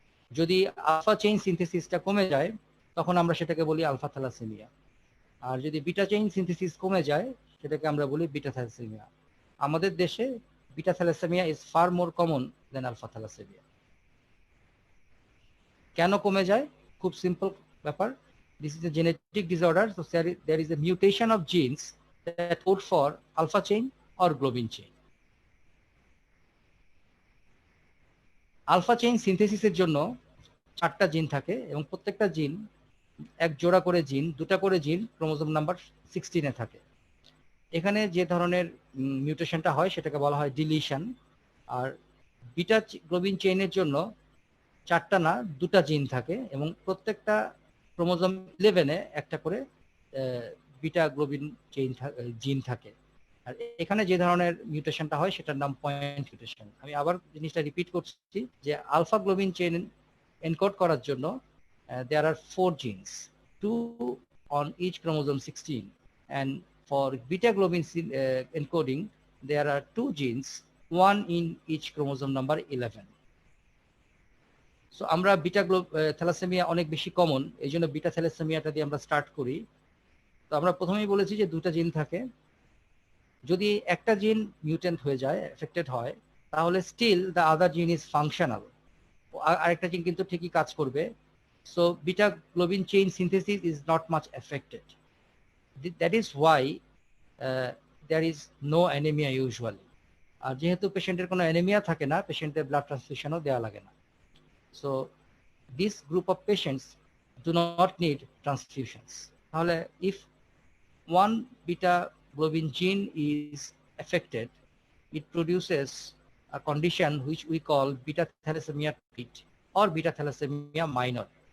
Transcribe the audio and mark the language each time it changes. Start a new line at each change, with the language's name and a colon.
Bangla: যদি alpha chain সিনথেসিসটা কমে যায় তখন আমরা সেটাকে বলি আলফা থ্যালাসেমিয়া, আর যদি বিটা চেইন সিনথেসিস কমে যায় সেটাকে আমরা বলি বিটা থ্যালাসেমিয়া। আমাদের দেশে
English: Beta thalassemia is far more common than alpha thalassemia.
Bangla: কেন কমে যায়? খুব সিম্পল ব্যাপার।
English: This is a genetic disorder, so there is a mutation of genes that code for alpha chain or globin chain.
Bangla: Alpha chain সিনথেসিসের জন্য 4টা জিন থাকে এবং প্রত্যেকটা জিন এক জোড়া করে জিন, দুটা করে জিন ক্রোমোজোম নাম্বার 16-এ থাকে। এখানে যে ধরনের মিউটেশনটা হয় সেটাকে বলা হয় ডিলিশন। আর বিটা গ্লোবিন চেইনের জন্য 4টা না 2টা জিন থাকে এবং প্রত্যেকটা ক্রোমোজোম 11-এ একটা করে বিটা গ্লোবিন চেইন জিন থাকে। আর এখানে যে ধরনের মিউটেশনটা হয় সেটার নাম পয়েন্ট মিউটেশন। আমি আবার জিনিসটা রিপিট করছি যে আলফা গ্লোবিন চেইন এনকোড করার জন্য
English: there are 4 genes, 2 on each chromosome 16, and for beta globin encoding there are 2 genes, 1 in each chromosome number 11.
Bangla: So আমরা বিটা থ্যালাসেমিয়া অনেক বেশি কমন, এই জন্য বিটা থ্যালাসেমিয়াটা দিয়ে আমরা স্টার্ট করি। তো আমরা প্রথমেই বলেছি যে 2টা জিন থাকে। যদি একটা জিন মিউটেন্ট হয়ে যায়, এফেক্টেড হয়, তাহলে
English: still the other gene is functional,
Bangla: আরেকটা জিন কিন্তু ঠিকই কাজ করবে।
English: So beta globin chain synthesis is not much affected. That is why there is no anaemia usually.
Bangla: আর যেহেতু পেশেন্টের কোনো অ্যানিমিয়া থাকে না, পেশেন্টের ব্লাড ট্রান্সফিউশনও দেওয়া লাগে না।
English: So this group of patients do not need transfusions. If one beta globin gene is affected, it produces a condition which we call beta thalassemia treat or beta thalassemia minor.